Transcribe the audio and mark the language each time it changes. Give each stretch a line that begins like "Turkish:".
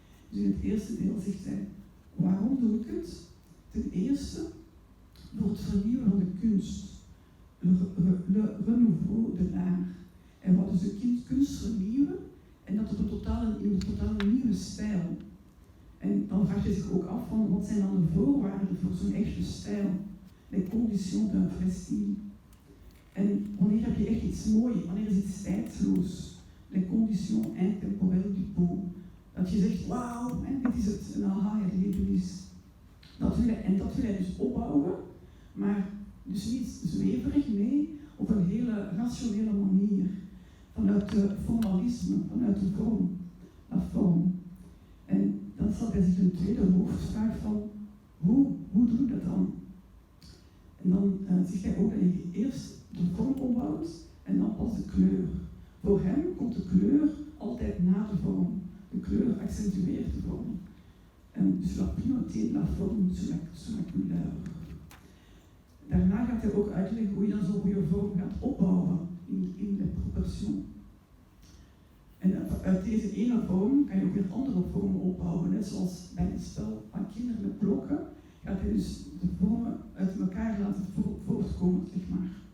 Dutch: Dus in het eerste deel zegt hij, waarom doe ik het? Ten eerste, door het vernieuwen van de kunst.
French: Le renouveau de l'art.
Dutch: Hij wou dus de kunst vernieuwen en dat op een totaal nieuwe stijl. En dan vraagt hij zich ook af van, wat zijn dan de voorwaarden voor zo'n echte stijl?
French: Les conditions d'un vrai style.
Dutch: En wanneer heb je echt iets moois? Wanneer is iets tijdloos?
French: Les conditions intemporelles du beau.
Dutch: Dat je zegt, wauw, dit is het, een aha-erlevenis. Dat wil hij dus opbouwen, maar dus niet zweverig, nee, op een hele rationele manier. Vanuit het formalisme, vanuit de vorm, la vorm. En dan stelt hij zich een tweede hoofdvraag van, hoe doe je dat dan? En dan zegt hij ook dat je eerst de vorm opbouwt en dan pas de kleur. Voor hem komt de kleur altijd na de vorm. De kleur accentueert de vorm. En dus
French: la primauté de la forme sur la couleur.
Dutch: Daarna gaat hij ook uitleggen hoe je dan zo'n goede vorm gaat opbouwen in de proportion. En uit deze ene vorm kan je ook weer andere vormen opbouwen. Net zoals bij het spel van kinderen met blokken gaat hij dus de vormen uit elkaar laten voortkomen, zeg maar.